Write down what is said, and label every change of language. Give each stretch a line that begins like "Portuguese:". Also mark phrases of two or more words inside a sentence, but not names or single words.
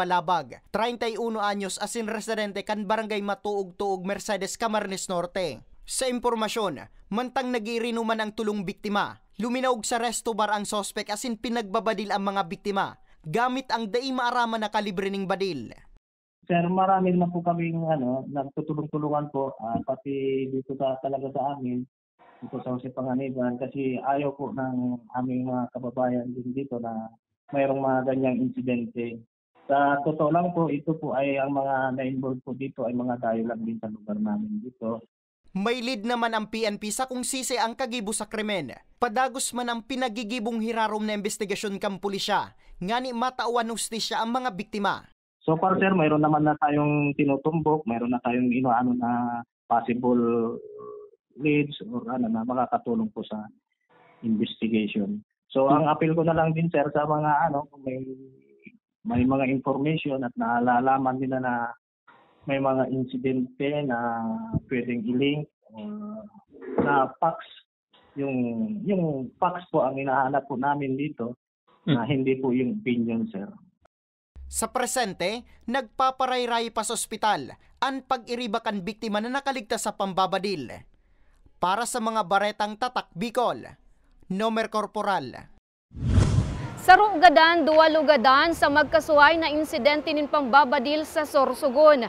Bikol: Balabag, 31 anyos, asin residente kan Barangay Matuog-Tuog, Mercedes, Camarines Norte. Sa impormasyon, mantang nag-iinuman ang tulong biktima, luminaog sa resto bar ang sospek asin pinagbabadil ang mga biktima gamit ang dai maarama na kalibre ning badil.
Filipino: Sir, marami na po kaming nagtutulong-tulungan po pati dito talaga sa amin dito sa Jose Panganiban kasi ayaw po ng aming mga kababayan din dito na mayroong mga ganyang insidente. Sa totoo lang po, ito po ay ang mga na-involve po dito ay mga dayo lang din sa lugar namin dito.
Bikol: May lead naman ang PNP sa kung sisi ang kagibo sa krimen. Padagos man ang pinagigibong hirarom na investigasyon kang pulisya, ngani matauan hustisya ang mga biktima.
Filipino: So far sir, mayroon naman na tayong tinutumbok, mayroon na tayong na
English: possible leads
Filipino: or na makakatulong po sa investigation. So ang appeal ko na lang din sir sa mga kung may may mga information at naalalaman nila na may mga insidente na pwedeng i-link na fax. Yung fax po ang hinahanap po namin dito na hindi po yung opinion, sir.
Bikol: Sa presente, nagpaparayray pa sa ospital ang pag-iribakan biktima na nakaligtas sa pambabadil. Para sa mga baretang tatak Bicol, Nomer Corporal. Sa Rugadan, duwa lugadan sa magkasuhay na insidente nin pambabadil sa Sorsogon.